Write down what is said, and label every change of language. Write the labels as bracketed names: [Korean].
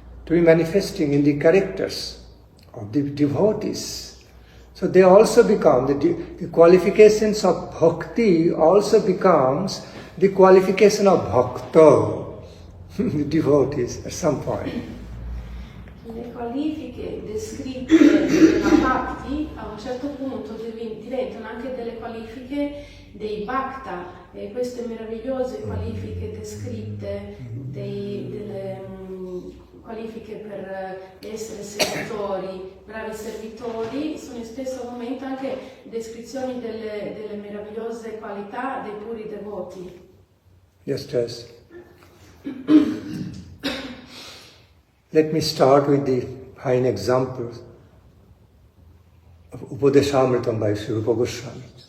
[English] to be manifesting in the characters of the devotees. So they also become, the qualifications of bhakti also becomes the qualification of bhakta, the devotees at some point. [Italian] Le qualifiche descritte della Bhakti a un certo punto diventano anche delle qualifiche dei Bhakta, e queste meravigliose qualifiche descritte, delle qualifiche per essere servitori, bravi servitori, sono in stesso momento anche descrizioni delle meravigliose qualità dei puri devoti. [English] Just as let me start with the fine examples of Upadeshamritam by Sri Rupa Goswami.